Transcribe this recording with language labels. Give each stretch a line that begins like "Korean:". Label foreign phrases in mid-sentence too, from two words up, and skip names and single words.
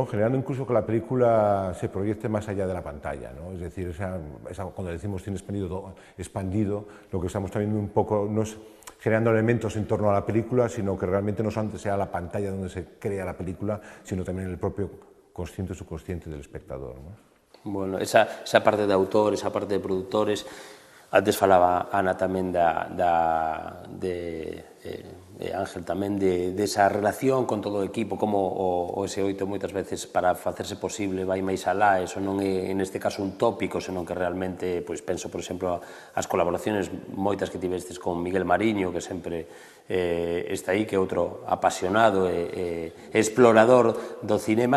Spanish: Generando incluso que la película se proyecte más allá de la pantalla, ¿no? Es decir, cuando decimos cine expandido, lo que estamos también un poco no es generando elementos en torno a la película, sino que realmente no solamente sea la pantalla donde se crea la película, sino también el propio consciente o subconsciente del espectador, ¿no?
Galician: Bueno, esa parte de autor, esa parte de produtores, antes falaba Ana tamén Ángel tamén de esa relación con todo o equipo, como o S8 moitas veces para facerse posible vai máis alá, eso non é neste caso un tópico, senón que realmente, pois penso, por exemplo, as colaboraciones moitas que tivestes con Miguel Mariño, que sempre está aí, que é outro apasionado e explorador do cinema.